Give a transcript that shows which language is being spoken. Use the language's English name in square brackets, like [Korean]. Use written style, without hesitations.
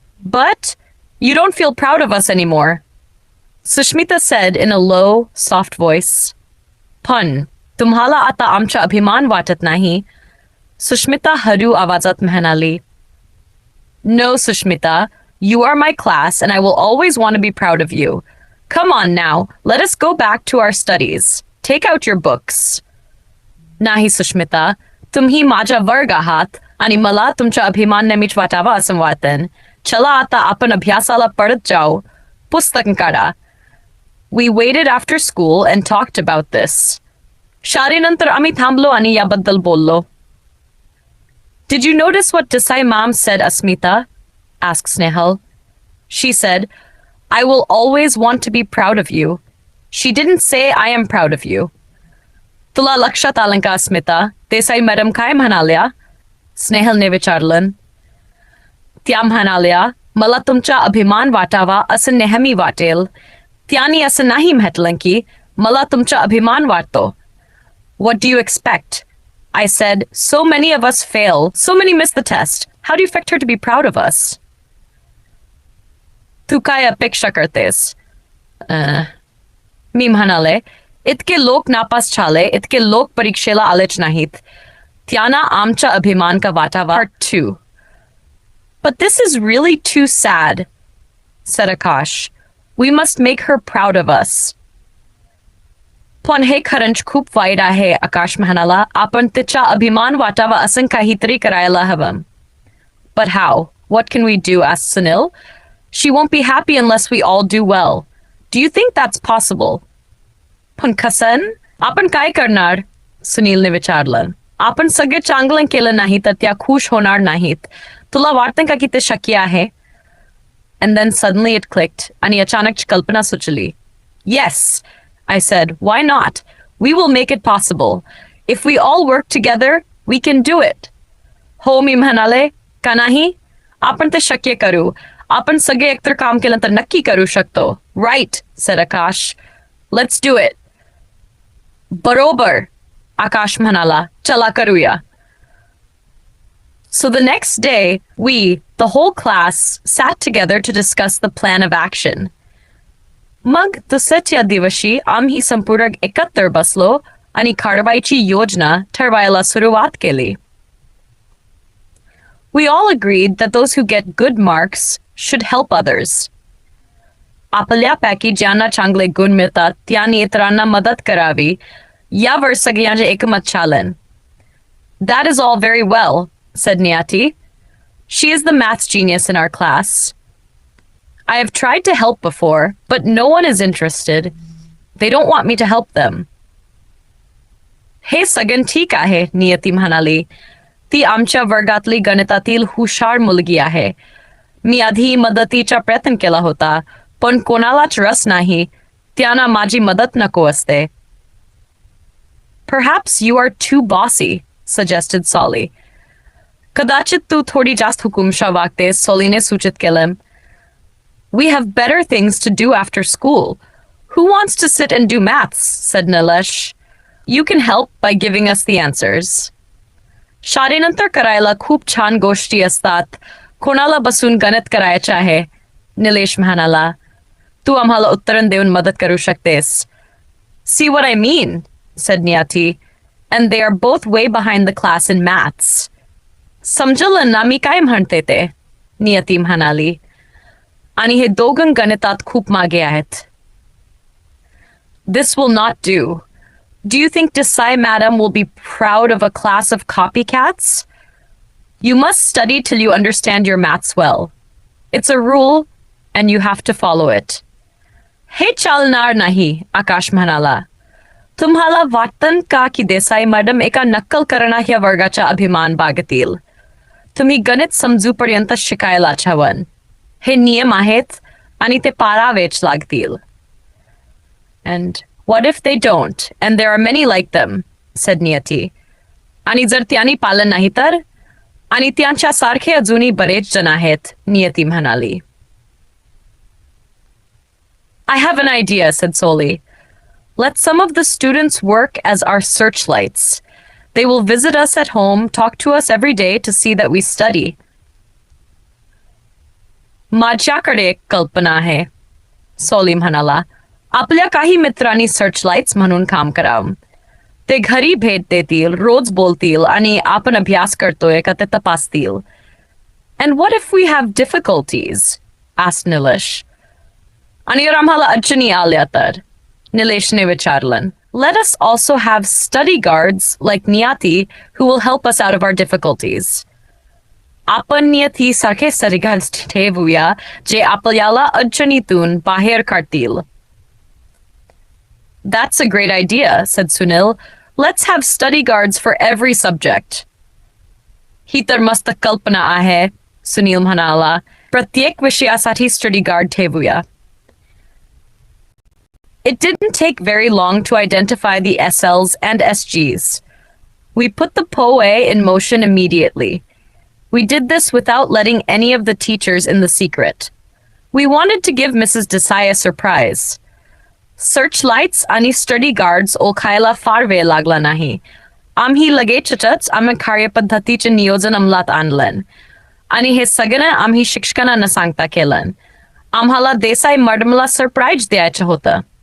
[English] But you don't feel proud of us anymore, Sushmita said in a low, soft voice. [Marathi] पण तुम्हाला आता आमचा अभिमान वाटत नाही, Sushmita हळू आवाजात म्हणाली. [English] No, Sushmita, you are my class and I will always want to be proud of you. Come on now, let us go back to our studies. Take out your books. [Marathi] नाही Sushmita, तुम्ही माझा वर्ग आहात आणि मला तुमचा अभिमान नेहमीच वाटावा असं वाटतं. चला आता आपण अभ्यासाला परत जाऊ. पुस्तक काढा. [English] We waited after school and talked about this. [Marathi] शाळेनंतर आम्ही थांबलो आणि याबद्दल बोललो. [English] Did you notice what Desai mom said, Asmita? Asked Snehal. She said, I will always want to be proud of you. She didn't say I am proud of you. [Marathi] तुला लक्षात आलं का अस्मिता? देसाई मॅडम काय म्हणाल्या? स्नेहलने विचारलं. त्या म्हणाल्या, मला तुमचा अभिमान वाटावा असं नेहमी वाटेल. त्यांनी असं नाही म्हटलं की मला तुमचा अभिमान वाटतो. [English] What do you expect? I said, so many of us fail, so many miss the test. How do you expect her to be proud of us? [Marathi] तू काय अपेक्षा करतेस? मी म्हणाले, इतके लोक नापास झाले, इतके लोक परीक्षेला आलेच नाहीत. त्यांना आमचा अभिमान का वाटावा. [English] Part 2. But this is really too sad, said Akash. We must make her proud of us. [Marathi] पण हे खरंच खूप वाईट आहे, आकाश म्हणाला. आपण तिचा अभिमान वाटावा असं काहीतरी करायला हवं. [English] But how? What can we do? asked Sunil. She won't be happy unless we all do well. Do you think that's possible? [Marathi] पण कसं? आपण काय करणार? सुनीलने विचारलं. आपण सगळे चांगलं केलं नाही तर त्या खुश होणार नाहीत. तुला वाटतं का की ते शक्य आहे? [English] And then suddenly it clicked. [Marathi] आणि अचानक कल्पना सुचली. [English] Yes, I said, why not? We will make it possible. If we all work together, we can do it. [Marathi] हो मी म्हणाले, का नाही? आपण ते शक्य करू. आपण सगळे एकत्र काम केलं तर नक्की करू शकतो. [English] Right, said Akash. Let's do it. [Marathi] बरोबर, Akash म्हणाला. चला करूया. [English] So the next day, we, the whole class, sat together to discuss the plan of action. [Marathi] मग दुसऱ्या दिवशी आम्ही संपूर्ण एकत्र बसलो आणि कारवाईची योजना ठरवायला सुरुवात केली. [English] We all agreed that those who get good marks should help others. [Marathi] आपल्यापैकी ज्यांना चांगले गुण मिळतात त्यांनी इतरांना मदत करावी यावर सगळ्यांचे एकमत झालं. [English] That is all very well, said Niyati. She is the maths genius in our class. I have tried to help before, but no one is interested. They don't want me to help them. [Marathi] हे सगळं ठीक आहे, नियती म्हणाली. ती आमच्या वर्गातली गणितातील हुशार मुलगी आहे. मी आधी मदतीचा प्रयत्न केला होता, पण कोणालाच रस नाही. त्यांना माझी मदत नको असते. [English] Perhaps you are too bossy, suggested Solly. [Marathi] कदाचित तू थोडी जास्त हुकुमशा वागतेस, सोलीने सूचित केलं. [English] We have better things to do after school. Who wants to sit and do maths? Said Nilesh. You can help by giving us the answers. [Marathi] शाळेनंतर करायला खूप छान गोष्टी असतात. कोणाला बसून गणित करायचं आहे, निलेश म्हणाला. तू आम्हाला उत्तरण देऊन मदत करू शकतेस. [English] See what I mean, said Niyati. And they are both way behind the class in maths. [Marathi] समजलं ना मी काय म्हणते ते, नियती म्हणाली. आणि हे दोघं गणितात खूप मागे आहेत. [English] This will not do. Do you think Desai madam will be proud of a class of copycats? You must study till you understand your maths well. It's a rule, and you have to follow it. [Marathi] हे चालणार नाही, आकाश म्हणाला. तुम्हाला वाटतं का की Desai madam एका नक्कल करणाऱ्या वर्गाचा अभिमान बाळगतील? तुम्ही गणित समजूपर्यंत शिकायलाच हवं. हे नियम आहेत आणि ते पाळावेच लागतील. [English] And what if they don't? And there are many like them, said Niyati. [Marathi] आणि जर त्यांनी पालन नाही तर? आणि त्यांच्यासारखे अजूनही बरेच जण आहेत, नियती म्हणाली. [English] I have an idea, said Soli. Let some of the students work as our searchlights. They will visit us at home, talk to us every day to see that we study. [Marathi] माझ्याकडे एक कल्पना आहे, सोली म्हणाला. आपल्या काही मित्रांनी सर्चलाइट्स म्हणून काम करावं. ते घरी भेट देतील, रोज बोलतील आणि आपण अभ्यास करतोय का ते तपासतील. [English] And what if we have difficulties? asked Nilesh. [Marathi] आणि आम्हाला अडचणी आल्या तर? Nileshने विचारलं. [English] Let us also have study guards like Niyati who will help us out of our difficulties. [Marathi] आपण नियती सारखे study guards ठेवूया जे आपल्याला अडचणीतून बाहेर काढतील. [English] That's a great idea, said Sunil. Let's have study guards for every subject. [Marathi] ही तर मस्त कल्पना आहे, सुनील म्हणाला. प्रत्येक विषयासाठी study guard ठेवूया. [English] It didn't take very long to identify the SLs and SGs. We put the POE in motion immediately. We did this without letting any of the teachers in the secret. We wanted to give Mrs. Desai a surprise. [Marathi] Searchlights आणि study guards ओळखायला फार वेळ लागला नाही. आम्ही लगेचच आम्ही कार्यपद्धतीचे नियोजन अंमलात आणलं. आणि हे सगळं आम्ही शिक्षकांना न सांगता केलं. आम्हाला देसाई मॅडमला सरप्राईज द्यायचं होतं.